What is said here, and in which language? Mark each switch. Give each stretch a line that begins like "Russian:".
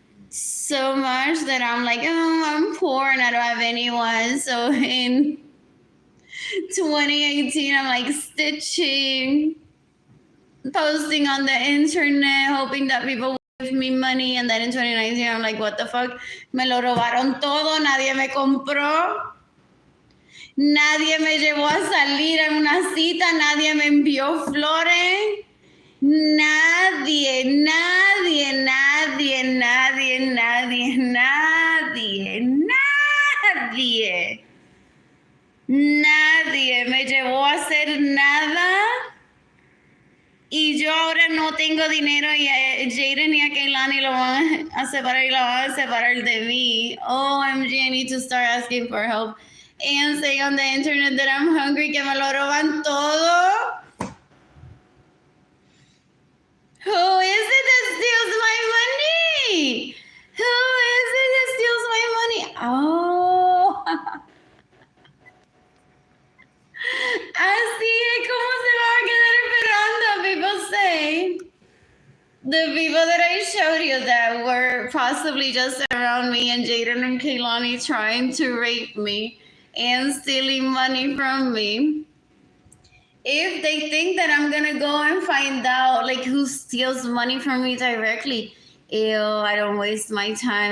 English: So much that I'm like, oh, I'm poor and I don't have anyone. So in 2018, I'm like stitching, posting on the internet, hoping that people give me money. And then in 2019, I'm like, what the fuck?
Spanish: Me lo robaron todo, nadie me compró. Nadie me llevó a salir a una cita, nadie me envió flores. Nadie, nadie, nadie, nadie, nadie, nadie, nadie. Nadie me llevó a hacer nada y yo ahora no tengo dinero y a Jaden y a Kehlani lo van a separar y la van a separar de mí.
English: OMG, I need to start asking for help and saying on the internet that I'm hungry,
Spanish: que me lo roban todo.
English: Who is it that steals my money? Who is it that steals my money? Oh.
Spanish: Así es como se van a quedar esperando.
English: People say the people that I showed you that were possibly just around me and Jaden and Kehlani trying to rape me and stealing money from me. If they think that I'm gonna go and find out like who steals money from me directly, ew, I don't waste my time.